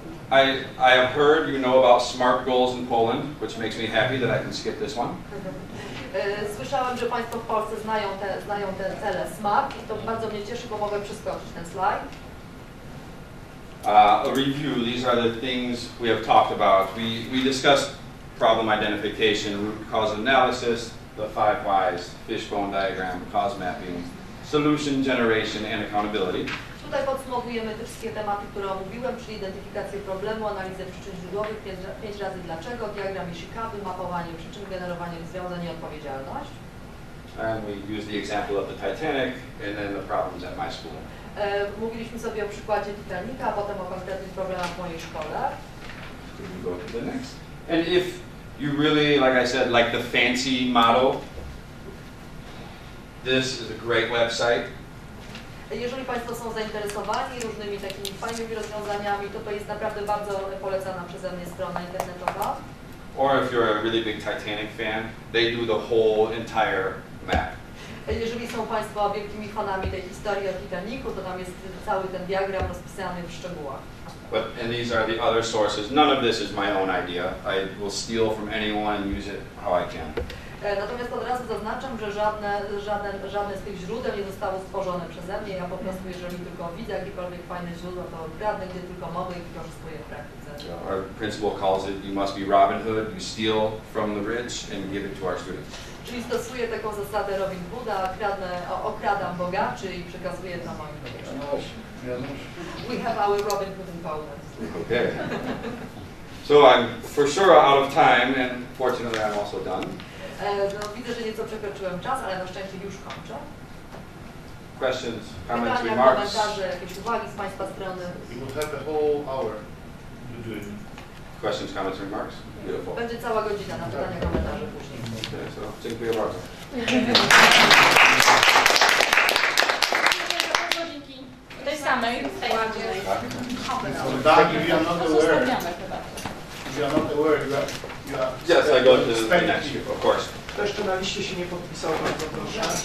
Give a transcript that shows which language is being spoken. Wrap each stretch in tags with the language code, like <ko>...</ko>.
<en>I have heard you know about SMART goals in Poland, which makes me happy that I can skip this one.</en> <pl>Słyszałem, że Państwo w Polsce znają te cele SMART i to bardzo mnie cieszy, bo mogę przeskoczyć ten slajd.</pl> <en>A review, these are the things we have talked about. We discussed problem identification, root cause analysis, the 5 whys, fishbone diagram, cause mapping, solution generation, and accountability.</en> <pl>Tutaj podsumowujemy te wszystkie tematy, które omówiłem, czyli identyfikację problemu, analizę przyczyn źródłowych, 5 razy dlaczego, diagram Ishikawy, mapowanie przyczyn, generowanie rozwiązań i odpowiedzialność.</pl> <en>And we use the example of the Titanic and then the problems at my school.</en> <pl>Mówiliśmy sobie o przykładzie Titanica, a potem o konkretnych problemach w mojej szkole.</pl> <en>Could we go to the next? And if you really, like I said, like the fancy model, this is a great website.</en> <pl>Jeżeli Państwo są zainteresowani różnymi takimi fajnymi rozwiązaniami, to jest naprawdę bardzo polecana przeze mnie strona internetowa.</pl> <en>Or if you're a really big Titanic fan, they do the whole entire map.</en> <pl>Jeżeli są Państwo wielkimi fanami tej historii o Titanicu, to tam jest cały ten diagram rozpisany w szczegółach.</pl> <en>And these are the other sources. None of this is my own idea. I will steal from anyone and use it how I can.</en> <pl>Natomiast od razu zaznaczam, że żadne z tych źródeł nie zostało stworzone przeze mnie. Ja po prostu, jeżeli tylko widzę jakiekolwiek fajne źródło, to kradnę, gdzie tylko mogę i wykorzystuję w praktyce.</pl> <en>Our principal calls it, you must be Robin Hood, you steal from the rich and give it to our students.</en> <pl>Czyli stosuję taką zasadę Robin Hooda, okradam bogaczy i przekazuję to moim uczniom.</pl> <en>We have our Robin Hood in Poland. Okay. So I'm for sure out of time, and fortunately I'm also done.</en> <pl>No, widzę, że nieco przekroczyłem czas, ale na szczęście już kończę.</pl> <en>Questions, comments,</en> <pl>Pytania,</pl> <en>remarks?</en> <pl>komentarze, jakieś uwagi z Państwa strony?</pl> <en>You will have a whole hour to do it. Questions, comments, remarks? Beautiful.</en> <pl>Będzie cała godzina na pytania, komentarze później.</pl> <en>Okay, so</en> <pl>dziękuję bardzo. Tej samej.</pl> <en>Doug, if you are not aware, if you are not aware, you are Yes, I go to the next, of course.</en> <pl>Kto jeszcze na liście się nie podpisał, bardzo proszę.</pl>